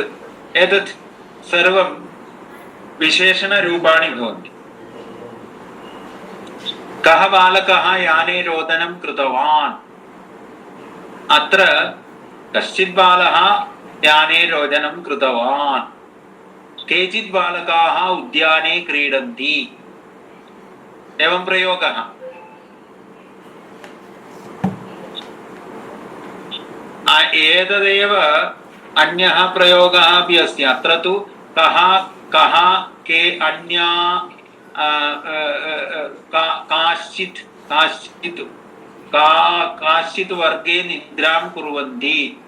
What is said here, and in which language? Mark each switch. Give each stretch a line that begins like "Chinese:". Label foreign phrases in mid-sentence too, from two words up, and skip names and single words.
Sanskrit: ഏതത് സർവം വിശേഷണരൂപാണി ഭവന്തി. കഹ ബാലകഃ യാനേ രോദനം കൃതവാൻ. അത്ര കശ്ചിത് ബാലः യാനേ രോദനം കൃതവാൻ. കേചിത് ബാലകാः ഉദ്യാനെ ക്രീഡന്തി. एवं प्रयोगः. एतदेव अन्यः प्रयोगः अपि अस्ति. अत्र तु कः कः के अन्या काश्चित् काश्चित् काश्चित् वर्गे निद्रां कुर्वन्ति.